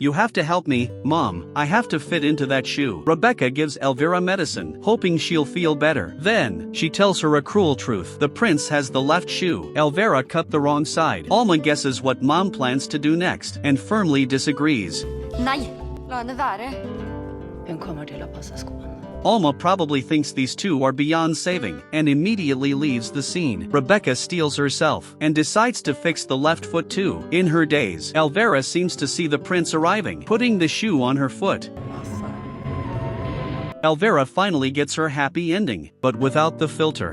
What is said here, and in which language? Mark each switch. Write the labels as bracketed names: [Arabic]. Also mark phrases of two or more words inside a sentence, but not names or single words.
[English] You have to help me, Mom. I have to fit into that shoe. Rebecca gives Elvira medicine, hoping she'll feel better. Then, she tells her a cruel truth. The prince has the left shoe. Elvira cut the wrong side. Alma guesses what Mom plans to do next and firmly disagrees. [Norwegian] Nej, la henne være. Hun kommer til å passe skoene. [English] Alma probably thinks these two are beyond saving and immediately leaves the scene. Rebecca steels herself and decides to fix the left foot too. In her daze, Elvira seems to see the prince arriving, putting the shoe on her foot. Elvira finally gets her happy ending, but without the filter.